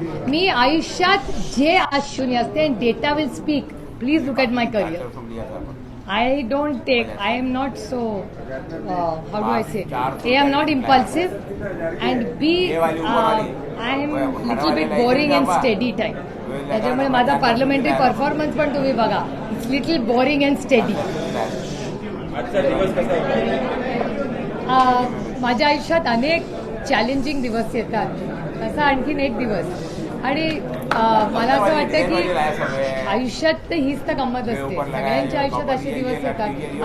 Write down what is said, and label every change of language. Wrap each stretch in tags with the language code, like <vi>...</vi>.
<mr>मी आयुष्यात जे आज शून्य असते,</mr> <en>Data will speak. Please look at my career. I don't take, I am not so, how do I say, A, I am not impulsive, and B, I am little bit boring and steady type.</en> <mr>त्याच्यामुळे माझा parliamentary performance पण तुम्ही बघा,</mr> <en>It's little boring and steady.</en> <mr>आजचा दिवस कसा होता? माझ्या आयुष्यात अनेक चॅलेंजिंग दिवस येतात, तसा आणखीन एक दिवस. आणि मला असं वाटतं की आयुष्यात हीच तर गंमत असते, सगळ्यांच्या आयुष्यात असे दिवस येतात.</mr>